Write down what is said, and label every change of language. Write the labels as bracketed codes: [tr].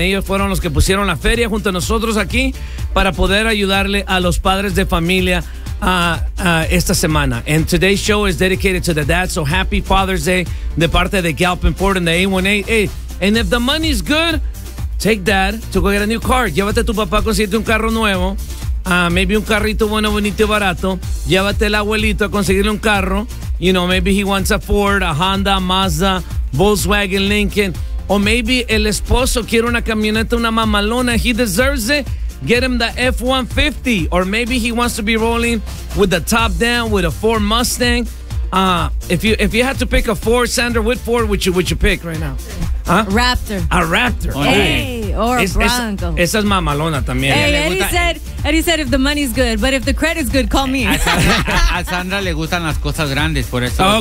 [es] Ellos fueron los que pusieron la feria junto a nosotros aquí para poder ayudarle a los padres de familia esta semana. [en] And today's show is dedicated to the dads. So happy Father's Day [es] de parte de [en] Galpin Ford and the A18. Hey, and if the money's good, take dad to go get a new car. [es] Llévate a tu papá a conseguirte un carro nuevo. Maybe un carrito bueno, bonito y barato. Llévate al abuelito a conseguirle un carro. [en] You know, maybe he wants a Ford, a Honda, Mazda, Volkswagen, Lincoln. Or maybe [es] el esposo quiere una camioneta, una mamalona. [en] He deserves it. Get him the F-150. Or maybe he wants to be rolling with the top down, with a Ford Mustang. If you had to pick a Ford, Sander, what Ford would you pick right now? Huh? Raptor. A Raptor. Oh, hey, or a Bronco. [es] Esa es mamalona también. [en] Hey, Eddie said if the money's good, but if the credit's good, call me. [es] A Sandra le gustan las cosas grandes, por eso.